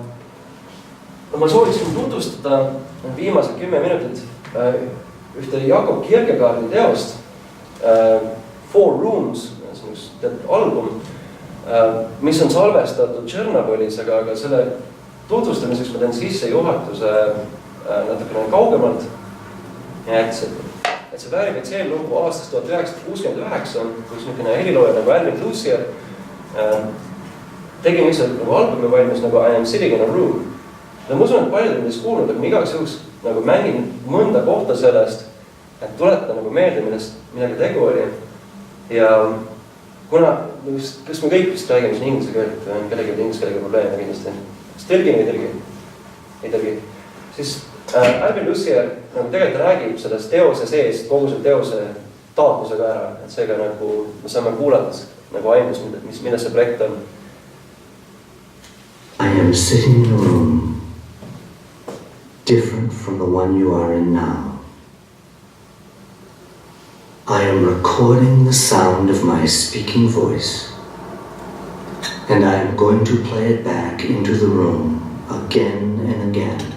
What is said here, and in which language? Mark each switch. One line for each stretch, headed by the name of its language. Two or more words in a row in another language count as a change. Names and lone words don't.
Estonian: Ja ma sooviksin tutvustada viimased 10 minutit ühte Jakob Kierkegaardi teost Four Rooms, see on üks album, mis on salvestatud Tšernobõlis, aga selle tutvustamiseks ma teen sissejuhatuse natukene kaugemalt. Et see väärib, et see lugu aastast 1969, kus niisugune helilooja nagu Alvin Lucier tegi lihtsalt nagu albumi valmis nagu
English: I am sitting in a room.
Estonian: Ja ma usun, et paljud on neist kuulnud, aga ma igaks juhuks nagu mängin mõnda kohta sellest, et tuletada nagu meelde, millega tegu oli. Ja kuna, kas me kõik vist räägime siin inglise keelt, kellegi inglise keelega probleeme kindlasti. Kas tõlgi või ei tõlgi? Ei tõlgi. Siis Alvin Lucier nagu tegelikult räägib sellest teose sees, kogu selle teose taotlusega ära, et seega nagu me saame kuulates nagu aimdus, mida see projekt on.
English: I am sitting in a room different from the one you are in now. I am recording the sound of my speaking voice, and I am going to play it back into the room again and again